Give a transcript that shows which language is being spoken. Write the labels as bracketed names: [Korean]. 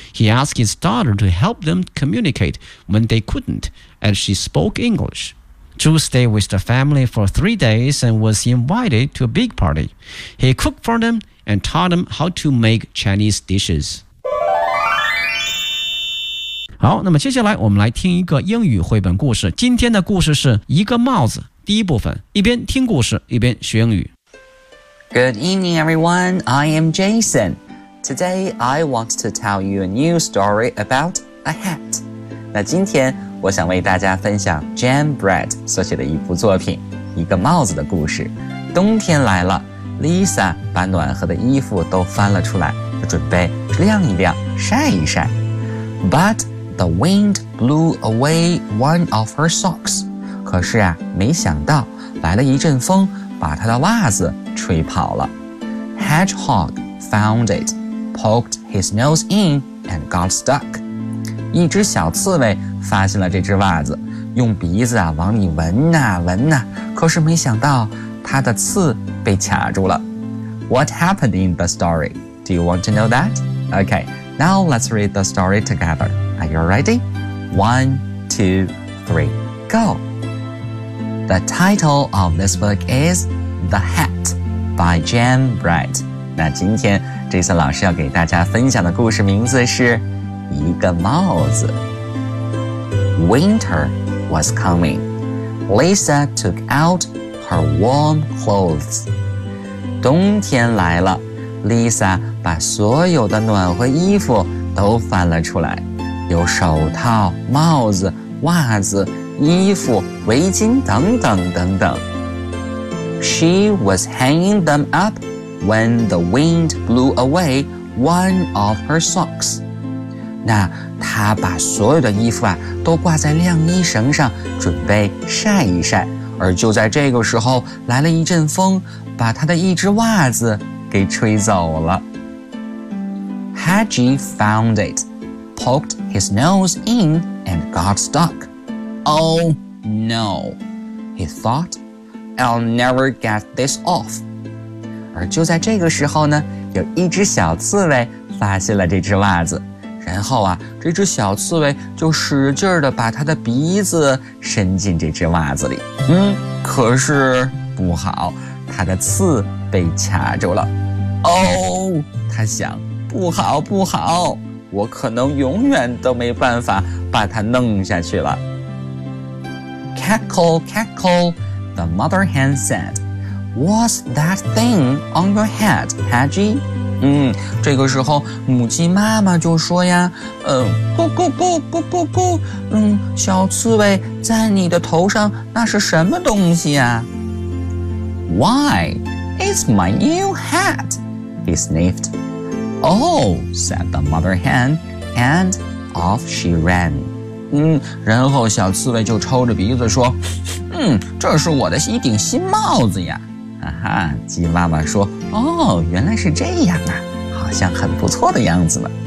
[English] He asked his daughter to help them communicate when they couldn't, as she spoke English. Zhu stayed with the family for 3 days and was invited to a big party. He cooked for them and taught them how to make Chinese dishes. [Chinese] 好，那么接下来我们来听一个英语绘本故事。今天的故事是一个帽子，第一部分，一边听故事，一边学英语。 [English] Good evening, everyone. I am Jason. Today, I want to tell you a new story about a hat. [Chinese] 那今天我想为大家分享 Jan Brett 所写的一部作品《一个帽子的故事》。冬天来了 ，Lisa 把暖和的衣服都翻了出来，准备晾一晾，晒一晒。 [English] But,The wind blew away one of her socks. [Chinese] 可是啊，没想到来了一阵风，把她的袜子吹跑了。 [English] Hedgehog found it, poked his nose in, and got stuck. [Chinese] 一只小刺猬发现了这只袜子，用鼻子啊往里闻呐、啊、闻呐、啊，可是没想到它的刺被卡住了。 [English] What happened in the story? Do you want to know that? Okay, now let's read the story together. Are you ready? 1, 2, 3, go! The title of this book is The Hat by Jan Bright. [Chinese] 那今天这次老师要给大家分享的故事名字是一个帽子。 [English] Winter was coming. Lisa took out her warm clothes. [Chinese] 冬天来了， Lisa 把所有的暖和衣服都翻了出来，有手套、帽子、袜子、衣服、围巾等等等等。 [English] She was hanging them up when the wind blew away one of her socks. [Chinese] 那她把所有的衣服啊都挂在晾衣绳上，准备晒一晒。而就在这个时候，来了一阵风，把她的一只袜子给吹走了。 [English] Hedgie found it, poked his nose in and got stuck. Oh no, he thought. I'll never get this off. [Chinese] 而就在这个时候呢，有一只小刺猬发现了这只袜子，然后啊，这只小刺猬就使劲地把它的鼻子伸进这只袜子里。可是不好，它的刺被卡住了。哦，它想，不好不好，我可能永远都没办法把它弄下去了。 [English] Cackle, cackle. The mother hen said, What's that thing on your head, Hedgie? [Chinese] 这个时候母鸡妈妈就说呀，咕咕咕咕咕咕，小刺猬在你的头上那是什么东西呀？ [English] Why, it's my new hat, he sniffed. Oh, said the mother hen, and off she ran. [Chinese] 然后小刺猬就抽着鼻子说，这是我的一顶新帽子呀。啊哈，鸡妈妈说，哦，原来是这样啊，好像很不错的样子呢。